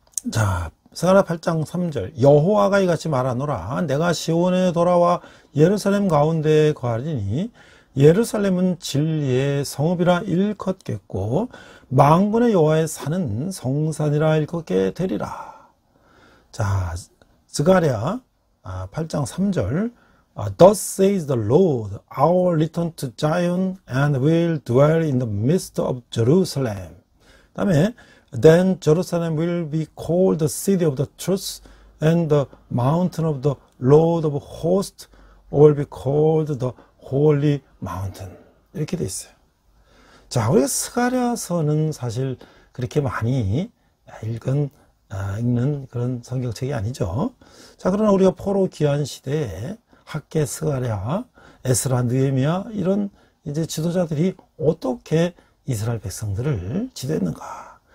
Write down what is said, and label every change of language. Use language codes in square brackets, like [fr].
[ko] 자, 스가랴 8장 3절. 여호와가 이같이 말하노라. 내가 시온에 돌아와 예루살렘 가운데에 거하리니 예루살렘은 진리의 성읍이라 일컫겠고 만군의 여호와의 산은 성산이라 일컫게 되리라. 자, 스가랴 8장 3절. [en] Thus says the Lord, I will return to Zion and will dwell in the midst of Jerusalem. [ko] 그 다음에 [en] Then Jerusalem will be called the city of the truth and the mountain of the Lord of hosts will be called the holy mountain. [ko] 이렇게 돼 있어요. 자, 우리가 스가랴서는 사실 그렇게 많이 읽는 그런 성경책이 아니죠. 자, 그러나 우리가 포로 귀환 시대에 학개, 스가랴, 에스라, 느헤미야 이런 이제 지도자들이 어떻게 이스라엘 백성들을 지도했는가?